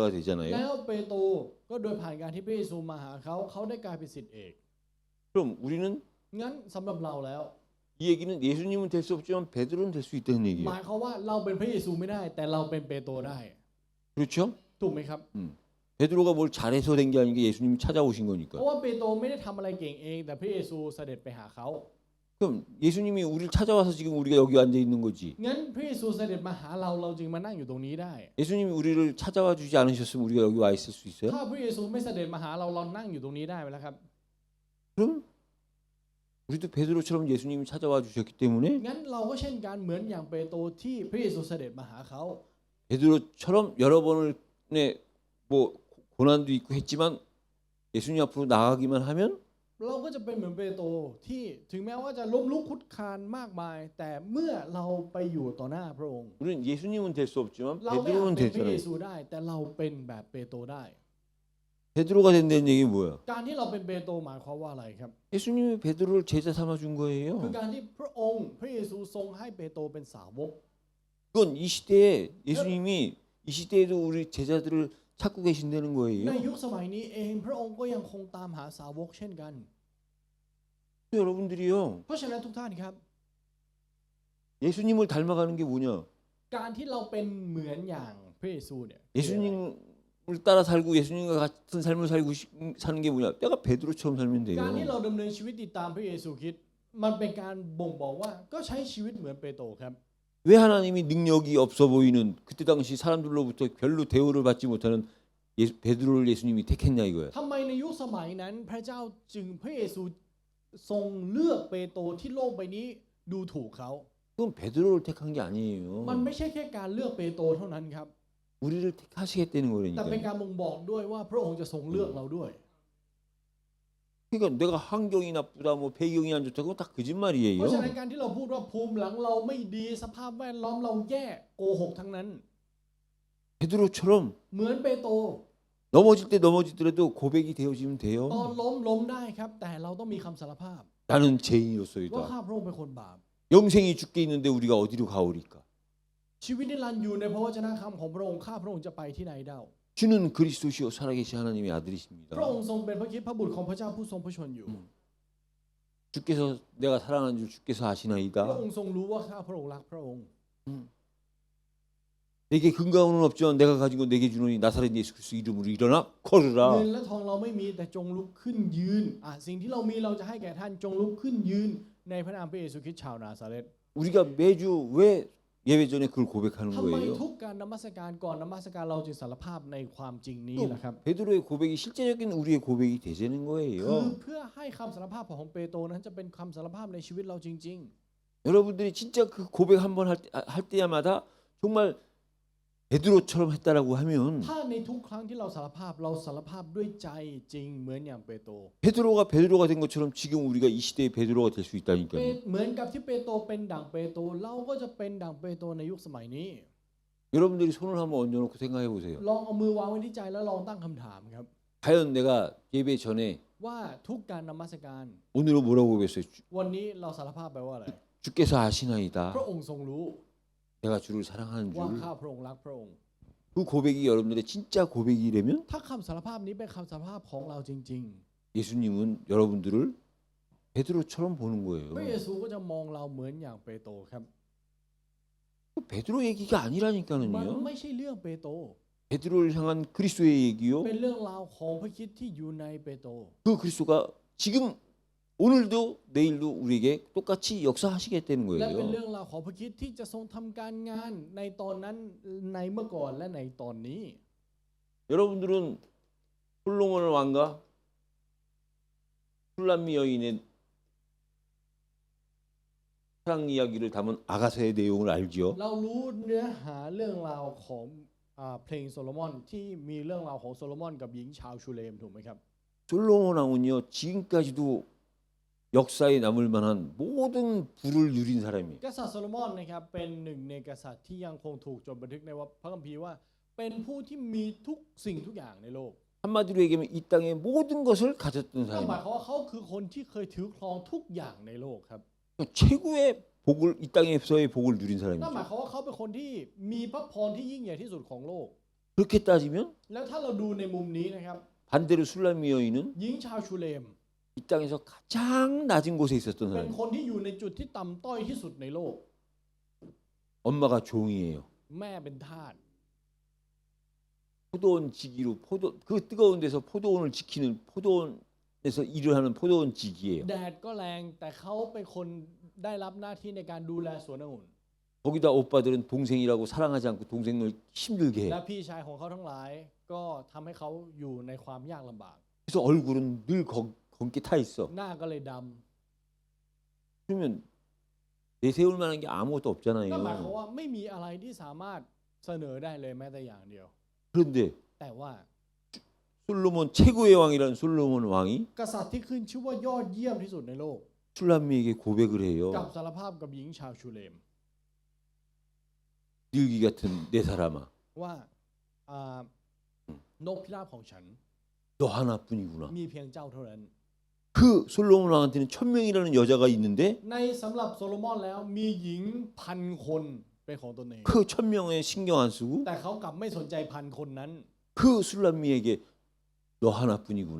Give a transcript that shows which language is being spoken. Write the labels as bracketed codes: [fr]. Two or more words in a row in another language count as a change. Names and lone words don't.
[th] แล้ [ko] 되잖아요. [th] วเปโตรก็โดยผ่านการที่พระเยซูมาหาเขาเขาได้กลายเป็นศิษย์เอก [ko] 그럼 우리는 [th] งั้นสำหรับเราแล้ว [ko] 이 얘기는 예수님은 될 수 없지만 베드로는 될 수 있다는 [th] หมา [ko] 얘기예요. [th] ยความว่าเราเป็นพระเยซูไม่ได้ แต่เราเป็นเปโตรได้ [ko] 그렇죠? [th] ถูกไหมครับ [ko] 베드로가 뭘 잘해서 된 게 아닌 게 예수님이 찾아오신 [th] เพ [ko] 거니까. [th] ราะว่าเปโตรไม่ได้ทำอะไรเก่งเอง แต่พระเยซูเสด็จไปหาเขา [ko] 그럼 예수님이 우리를 찾아와서 지금 우리가 여기 앉아 있는 거지. [th] งั้นพระเยซูเสด็จมาหาเราเราจึงมานั่งอยู่ตรงนี้ได้ [ko] 예수님이 우리를 찾아와 주지 않으셨으면 우리가 여기 와 있을 수 있어요? [th] ถ้าพระเยซูไม่เสด็จมาหาเราเรานั่งอยู่ตรงนี้ได้ไหมล่ะครับ [ko] 그럼 우리도 베드로처럼 예수님이 찾아와 주셨기 때문에 [th] งั้นเราก็เช่นกันเหมือนอย่างเปโตรที่พระเยซูเสด็จมาหาเขา [ko] 베드로처럼 여러 번을 뭐 고난도 있고 했지만 예수님 앞으로 나가기만 하면 [th] เราก็จะเป็นเหมือนเปโตรที่ถึงแม้ว่าจะล้มลุกคลุกคลานมากมาย แต่เมื่อเราไปอยู่ต่อหน้าพระองค์ [ko] 우리는 예수님은 될 수 없지만 [th] เราไม่อาจ [ko] 베드로는 [th] เป็นพระเย [ko] 되잖아요. [th] ซูได้ แต่เราเป็นแบบเปโตรได้ [ko] 베드로가 된다는 얘기 뭐야? [th] การที่เราเป็นเปโตรหมายความว่าอะไรครับ [ko] 예수님이 베드로를 제자 삼아 준 [th] คือ [ko] 거예요. [th] การที่พระองค์พระเยซูทรงให้เปโตรเป็นสาวก [ko] 그건 이 시대에 예수님이 이 시대에도 우리 제자들을 찾고 계신다는 [th] ใน [ko] 거예요. [th] ยุคสมัยนี้เองพระองค์ก็ยังคงตามหาสาวกเช่นกัน [ko] 여러분들이요. [th] เพราะฉะนั้นทุกท่านครับ [ko] 예수님을 닮아가는 게 뭐냐? [th] การที่เราเป็นเหมือนอย่างพระเยซูเนี่ย [ko] 예수님을 따라 살고 예수님과 같은 삶을 사는 게 뭐냐? 내가 베드로처럼 살면 [th] การที่ [ko] 돼요. [th] เราดำเนินชีวิตติดตามพระเยซูคริสต์มันเป็นการบ่งบอกว่าก็ใช้ชีวิตเหมือนเปโตรครับ [ko] 왜 하나님이 능력이 없어 보이는 그때 당시 사람들로부터 별로 대우를 받지 못하는 베드로를 예수님이 택했냐 이거야. [th] ทำไมในยุคสมัยนั้นพระเจ้าจึงพระเยซูทรงเลือกเปโตรที่โลกใบนี้ดูถูกเขา [ko] 그건 베드로를 택한 게 [th] มัน [ko] 아니에요. [th] ไม่ใช่แค่การเลือกเปโตรเท่านั้นครับ [ko] 우리를 택하시겠다는 [th] แต่เป็น [ko] 거라니까. [th] การบ่งบอกด้วยว่าพระองค์จะทรงเลือกเราด้วย [ko] 그러니까 내가 환경이 나쁘다 뭐 배경이 안 좋다 그건 다 [th] เพ [ko] 거짓말이에요. [th] ราะฉะนั้นการที่เราพูดว่าภูมิหลังเราไม่ดีสภาพแวดล้อมเราแย่โกหกทั้งนั้น [ko] 베드로처럼 [th] เหมือนเปโตร [ko] 넘어질 때 넘어지더라도 고백이 되어지면 [th] ตอน [ko] 돼요. [th] ล้มได้ครับ แต่เราต้องมีคำสารภาพ [ko] 나는 [th] ว่า [ko] 죄인으로서이다. [th] ข้าพระองค์เป็นคนบาป [ko] 영생이 죽게 있는데 우리가 어디로 가오리까? [th] ชีวิตนิรันดร์อยู่ในพระวจนะคำของพระองค์ข้าพระองค์จะไปที่ไหนเดา [ko] 주는 그리스도시요 살아계신 하나님의 아들이십니다. [th] พระองค์ทรงเป็นพระคริสต์พระบุตรของพระเจ้าผู้ทรงพระชนอยู่ [ko] 주께서 내가 사랑하는 줄 주께서 [th] พระ [ko] 아시나이다. [th] องค์ทรงรู้ว่าข้าพระองค์รักพระองค์ [ko] 내게 근가는 없지만 내가 가진 거 내게 주노니 나사렛 예수 그리스도 이름으로 일어나 [th] เงิ [ko] 걸으라. [th] นและทองเราไม่มีแต่จงลุกขึ้นยืนสิ่งที่เรามีเราจะให้แก่ท่านจงลุกขึ้นยืนในพระนามพระเยซูคริสต์ชาวนาซาเรต [ko] 우리가 매주 왜 예배 전에 그걸 고백하는 [th] ทำไม [ko] 거예요? [th] ทุกการนมัสการก่อนนมัสการเราจึงสารภาพในความจริงนี้ [ko] 또 [th] ล่ะครับ [ko] 베드로의 고백이 실제적인 우리의 고백이 되자는 [th] คือ [ko] 거예요. [th] เพื่อให้คำสารภาพของเปโตรนั้นจะเป็นคำสารภาพในชีวิตเราจริง [ko] 여러분들이 진짜 그 고백 한 번 할 때마다 정말 베드로처럼 했다라고 하면 [th] ๆ ถ้าในทุกครั้งที่เราสารภาพเราสารภาพด้วยใจจริงเหมือนอย่างเปโตร [ko] 베드로가 된 것처럼 지금 우리가 이 시대의 베드로가 될 수 [th] เป [ko] 있다니까요. [th] เหมือนกับที่เปโตรเป็นดั่งเปโตรเราก็จะเป็นดั่งเปโตรในยุคสมัยนี้ [ko] 여러분들이 손을 한번 얹어놓고 생각해 보세요. [th] ลองเอามือวางไว้ที่ใจแล้วลองตั้งคำถามครับ [ko] 과연 내가 예배 전에 [th] ว่าทุกการนมัสการ [ko] 오늘은 뭐라고 고백했어요? [th] วันนี้เราสารภาพไปว่าอะไร [ko] 주께서 아시나이다. [th] พระองค์ทรงรู้ [ko] 내가 주를 사랑하는 [th] ว่า [ko] 줄. [th] ข้าพระองค์รักพระองค์ [ko] 그 고백이 여러분들의 진짜 고백이라면 [th] ถ้าคำสารภาพนี้เป็นคำสารภาพของเราจริง [ko] 예수님은 여러분들을 베드로처럼 보는 [th] ๆ พระ [ko] 거예요. [th] เยซูก็จะมองเราเหมือนอย่างเปโตรครับ [ko] 베드로 얘기가 [th] มัน [ko] 아니라니까는요. [th] ไม่ใช่เรื่องเปโตร [ko] 베드로를 향한 그리스도의 얘기요. [th] เป็นเรื่องราวของพระคริสต์ที่อยู่ในเปโตร [ko] 그 그리스도가 지금 오늘도 내일도 우리에게 똑같이 역사하시겠다는 [th] และเป็น [ko] 거예요. [th] เรื่องราวของพระคริสต์ที่จะทรงทำการงานในตอนนั้นในเมื่อก่อนและในตอนนี้ [ko] 여러분들은 솔로몬 왕과 술람미 여인의 사랑 이야기를 담은 아가서의 내용을 알지요. [th] เรารู้เนื้อหาเรื่องราวของเพลงโซโลมอนที่มีเรื่องราวของโซโลมอนกับหญิงชาวชูเลมถูกไหมครับ [ko] 솔로몬 왕은요 지금까지도 역사에 남을 만한 모든 부를 누린 사람이에요. [th] กษัตริย์โซโลมอนนะครับเป็นหนึ่งในกษัตริย์ที่ยังคงถูกจดบันทึกในพระคัมภีร์ว่าเป็นผู้ที่มีทุกสิ่งทุกอย่างในโลก [ko] 한마디로 얘기하면 이 땅의 모든 것을 가졌던 [th] นั่นหมาย [ko] 사람이에요. [th] ความว่าเขาคือคนที่เคยถือครองทุกอย่างในโลกครับ [ko] 최고의 복을 이 땅에서의 복을 누린 [th] นั่นหมาย [ko] 사람이죠. [th] ความว่าเขาเป็นคนที่มีพระพรที่ยิ่งใหญ่ที่สุดของโลก [ko] 그렇게 따지면 [th] แล้วถ้าเราดูในมุมนี้นะครับ [ko] 반대로 술람미 여인은 [th] หญิงชาวชูเลม [ko] 이 땅에서 가장 낮은 곳에 있었던 [th] เป็น [ko] 사람이에요. [th] คนที่อยู่ในจุดที่ต่ำต้อยที่สุดในโลก [ko] 엄마가 종이에요. [th] แม่เป็นทาส [ko] 포도원 지기로 그 뜨거운 데서 포도원을 지키는 포도원에서 일을 하는 포도원 지기예요. [th] แดดก็แรงแต่เขาเป็นคนได้รับหน้าที่ในการดูแลสวนองุ่น [ko] 거기다 오빠들은 동생이라고 사랑하지 않고 동생을 힘들게 [th] และ [ko] 해요. [th] พี่ชายของเขาทั้งหลาย ก็ทำให้เขาอยู่ในความยากลำบาก [ko] 그래서 얼굴은 늘 검게 타 있어. [th] หน้าก็เลยด [ko] 그러면 내세울 만한 게 아무것도 [th] ำ [ko] 없잖아요. [th] นั่นหมายความว่าไม่มีอะไรที่สามารถเสนอได้เลยแม้แต่อย่างเดียว [ko] 그런데 [th] แต่ว่า [ko] 솔로몬 최고의 왕이라는 솔로몬 왕이 [th] กษัตริย์ที่ขึ้นชื่อว่ายอดเยี่ยมที่สุดในโลก [ko] 술람미에게 고백을 [th] กับ [ko] 해요. [th] สารภาพกับหญิงชาวชูเลม [ko] 늙기 같은 내 사람아, [th] ว่านกพิราบของฉัน [ko] 너 하나뿐이구나. [th] มีเพียงเจ้าเท่านั้น [ko] 그 솔로몬 왕한테는 1000명이라는 여자가 있는데 [th] ในสำหรับโซโลมอนแล้วมีหญิง1,000 คนเป็นของตนเอง [ko] 그 1000명에 신경 안 쓰고 [th] แต่เขากลับไม่สนใจ1,000 คนนั้น [ko] 그 술람미에게 너 하나뿐이구나.